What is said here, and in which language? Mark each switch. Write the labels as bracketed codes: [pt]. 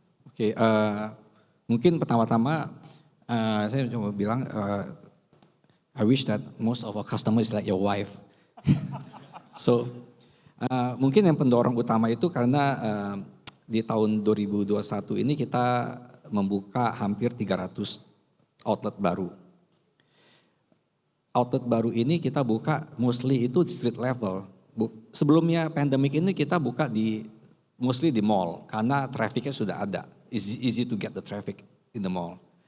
[id] Oke, mungkin pertama-tama saya cuma bilang [en] I wish that most of our customers is like your wife. [id] So mungkin yang pendorong utama itu karena di tahun 2021 ini kita membuka hampir 300 outlet baru. Outlet baru ini kita buka mostly itu street level. Sebelumnya pandemic ini kita buka mostly di mall karena trafficnya sudah ada. [en] Easy to get the traffic in the mall.